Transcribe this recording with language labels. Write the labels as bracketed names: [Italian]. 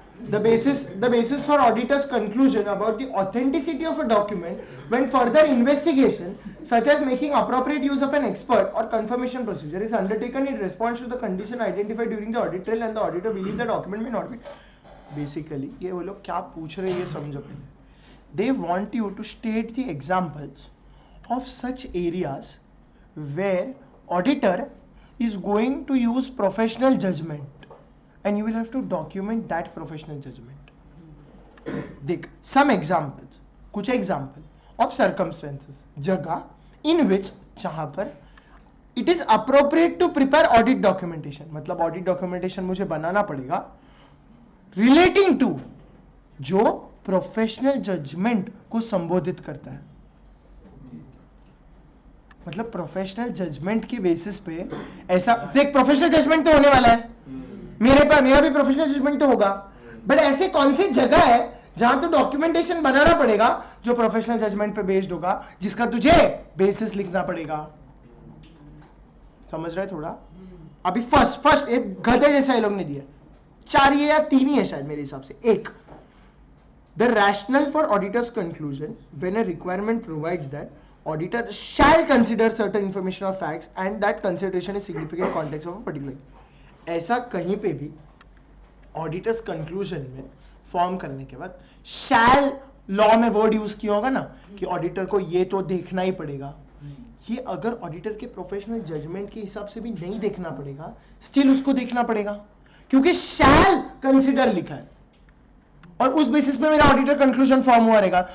[English] The basis for auditor's conclusion about the authenticity of a document when further investigation, such as making appropriate use of an expert or confirmation procedure, is undertaken in response to the condition identified during the audit trail and the auditor believes the document may not be. [Hindi] Basically, ये वो लोग क्या पूछ रहे हैं ये समझो पहले। [English] They want you to state the examples of such areas where auditor is going to use professional judgment and you will have to document that professional judgment. देख some examples, कुछ example [Hindi] ऑफ सर्कमस्टेंसेस, जगह इन विच, जहां पर [English] it is appropriate to prepare audit documentation, [Hindi] मतलब audit documentation मुझे बनाना पड़ेगा relating to, जो professional judgement को संबोधित करता है। मतलब प्रोफेशनल जजमेंट की बेसिस पे ऐसा देख, प्रोफेशनल जजमेंट तो होने वाला है, मेरा भी प्रोफेशनल जजमेंट तो होगा, बट ऐसे कौन सी जगह है जहां तो डॉक्यूमेंटेशन बनाना पड़ेगा जो प्रोफेशनल जजमेंट पे बेस्ड होगा, जिसका तुझे बेसिस लिखना पड़ेगा। समझ रहे थोड़ा? अभी फर्स्ट एक गधे जैसा ये लोग ने दिया, 4 या 3 ही है शायद मेरे हिसाब से। [English] एक, the rational for auditors conclusion when a requirement provides that auditor shall consider certain information or facts and that consideration is significant context of a particular. [Hindi] ऐसा कहीं पे भी ऑडिटर्स कंक्लूजन में फॉर्म करने के बाद shall लॉ में word use किया होगा ना कि ऑडिटर को ये तो देखना ही पड़ेगा, ये अगर ऑडिटर के प्रोफेशनल जजमेंट के हिसाब से भी नहीं देखना पड़ेगा, स्टिल उसको देखना पड़ेगा क्योंकि shall कंसिडर लिखा है और उस बेसिस पे मेरा ऑडिटर कंक्लूजन फॉर्म हुआ रहेगा।